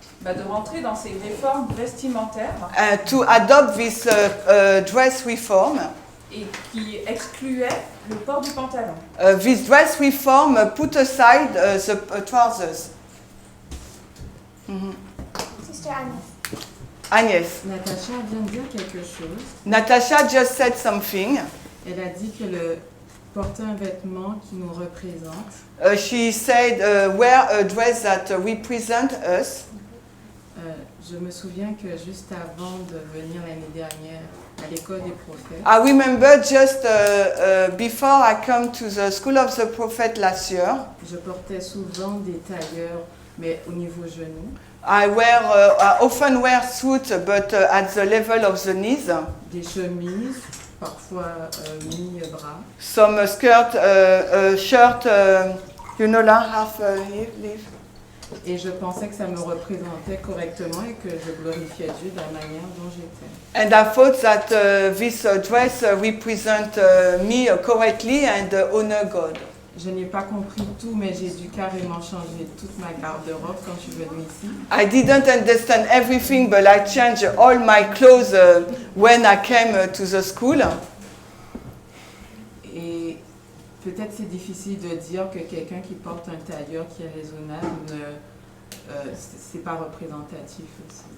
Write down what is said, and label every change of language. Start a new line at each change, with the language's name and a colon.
French: De rentrer dans ces réformes vestimentaires.
English: To adopt this dress reform.
French: Et qui excluait le port du pantalon.
English: This dress reform put aside the trousers. Sister Agnès.
French: Agnès. Natasha vient de dire quelque chose.
English: Natasha just said something.
French: Elle a dit que porter un vêtement qui nous représente.
English: She said, wear a dress that represents us.
French: Je me souviens que juste avant de venir l'année dernière à l'école des prophètes,
English: I remember just before I come to the School of the Prophet last year,
French: je portais souvent des tailleurs, mais au niveau genou.
English: I often wear suits, but at the level of the knees.
French: Des chemises, parfois mi-bras.
English: Some skirt, shirt, half sleeve.
French: Et je pensais que ça me représentait correctement et que je glorifiais Dieu de la manière dont j'étais.
English: And I thought that this dress represents me correctly and honor God.
French: Je n'ai pas compris tout, mais j'ai dû carrément changer toute ma garde-robe quand je suis venue ici.
English: I didn't understand everything, but I changed all my clothes when I came to the school.
French: Et peut-être c'est difficile de dire que quelqu'un qui porte un tailleur qui est raisonnable, c'est pas représentatif aussi.